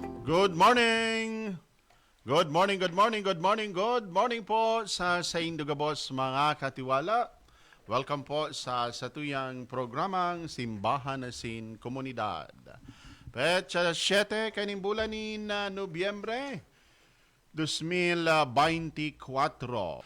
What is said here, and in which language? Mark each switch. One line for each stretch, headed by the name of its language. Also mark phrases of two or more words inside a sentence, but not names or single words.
English: Good morning! Good morning, good morning, good morning, good morning
Bikol: po sa Indugabos mga katiwala. Welcome po sa satuyang programang Simbahan Asin Komunidad. Petsa 7 kaning bulan ni Nobyembre 2024.